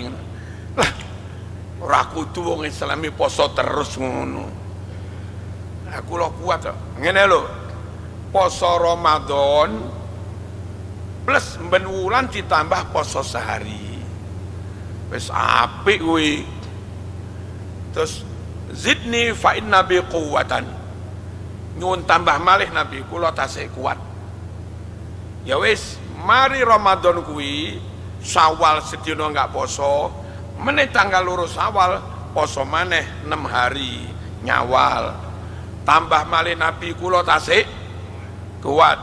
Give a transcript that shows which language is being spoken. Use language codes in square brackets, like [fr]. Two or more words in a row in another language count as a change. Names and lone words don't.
[jv] Lah ora kudu wong Islami poso terus ngono. Aku lo kuat kok. Ngene lho. Poso Ramadan plus ben wulan ditambah poso sehari. Wis apik kuwi. [ar] Terus zidni fa inna bi quwwatan. [jv] Nyuwun tambah malih Nabi kula tasih kuat. Ya wis, mari Ramadan kuwi Syawal sedina enggak poso, meneh tanggal 2 Syawal poso maneh 6 hari nyawal. Tambah malih Nabi kula tasih kuat.